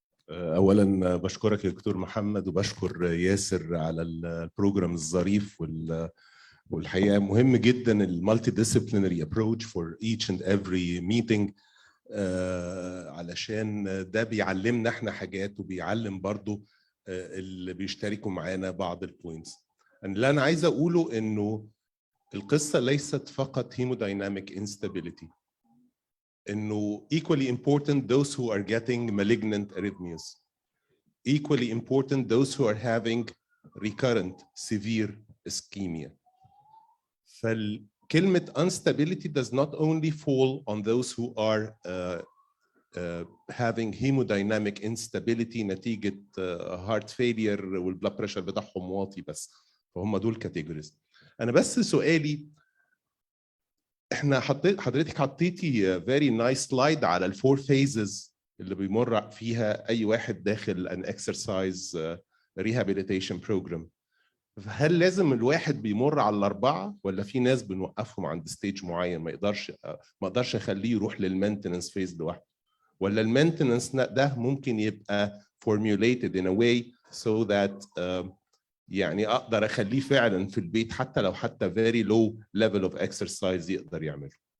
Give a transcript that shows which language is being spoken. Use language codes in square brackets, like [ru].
[ar] اولا بشكرك يا دكتور محمد وبشكر ياسر على البروجرام الظريف والحقيقه مهم جدا المالتي ديسيبلينري ابروتش [en] for each and every meeting, [ar] علشان ده بيعلمنا احنا حاجات وبيعلم برضو اللي بيشتركوا معانا بعض البوينتس. اللي انا عايز اقوله انه القصه ليست فقط [en] hemodynamic instability، انه equally important those who are getting malignant arrhythmias, equally important those who are having recurrent severe ischemia. فالكلمة instability does not only fall on those who are having hemodynamic instability [ar] نتيجة [en] heart failure [ar] والبلاد بريشر بتاعهم واطي بس، فهم دول كاتيجوريز. أنا بس سؤالي، احنا حضرتك حطيتي [en] very nice slide [ar] على الفور phases اللي بيمر فيها أي واحد داخل [en] an exercise rehabilitation program. [ar] هل لازم الواحد بيمر على الأربعة ولا في ناس بنوقفهم عند ستيج معين ما اقدرش اخليه يروح للمينتنس فيز لوحده، ولا المينتنس ده ممكن يبقى [en] formulated in a way so that [ar] يعني اقدر اخليه فعلا في البيت حتى [en] very low level of exercise [ar] يقدر يعمله؟